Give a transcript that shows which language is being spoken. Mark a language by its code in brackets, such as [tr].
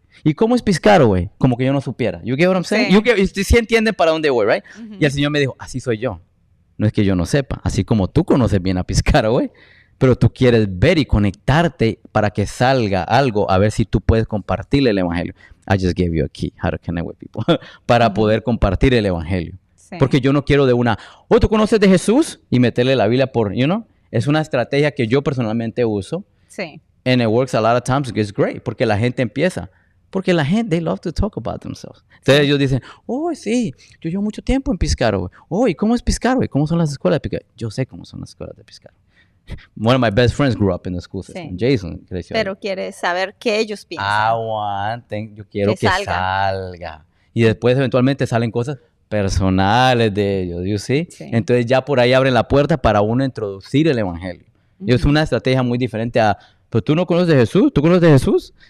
[es] ¿Y cómo es Piscataway? Como que yo no supiera. [en] You get what I'm saying? [es] Sí entienden para dónde voy, right? Y el Señor me dijo, así soy yo. No es que yo no sepa. Así como tú conoces bien a Piscataway, pero tú quieres ver y conectarte para que salga algo, a ver si tú puedes compartirle el evangelio. [en] I just gave you a key, how to connect with people, [es] para poder compartir el evangelio. Sí. Porque yo no quiero de una, ¿tú conoces de Jesús? Y meterle la Biblia por, es una estrategia que yo personalmente uso. Sí. [en] And it works a lot of times, it's great, [es] porque la gente empieza. Porque la gente, [en] they love to talk about themselves. [es] Entonces ellos dicen, sí, yo llevo mucho tiempo en Piscataway. ¿Y cómo es Piscataway? ¿Cómo son las escuelas de Piscataway? Yo sé cómo son las escuelas de Piscataway. [en] One of my best friends grew up in the school system. [es] Sí. Jason creció. Pero quiere saber qué ellos piensan. Yo quiero que salga. Y después eventualmente salen cosas personales de ellos, [en] you see? [es] Sí. Entonces ya por ahí abren la puerta para uno introducir el evangelio. Y es una estrategia muy diferente a, pero tú no conoces de Jesús, ¿tú conoces de Jesús?